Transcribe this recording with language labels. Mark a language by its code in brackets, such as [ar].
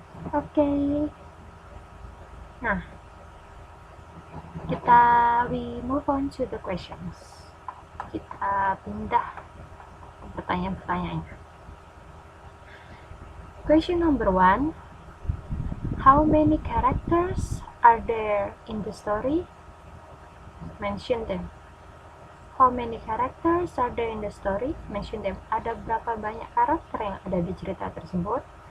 [id] Oke. [en] Nah, we move on to the questions. [id] Kita pindah ke pertanyaan-pertanyaannya. [en] Question number 1. How many characters are there in the story? Mention them. How many characters are there in the story? Mention them. [id] Ada berapa banyak karakter yang ada di cerita tersebut?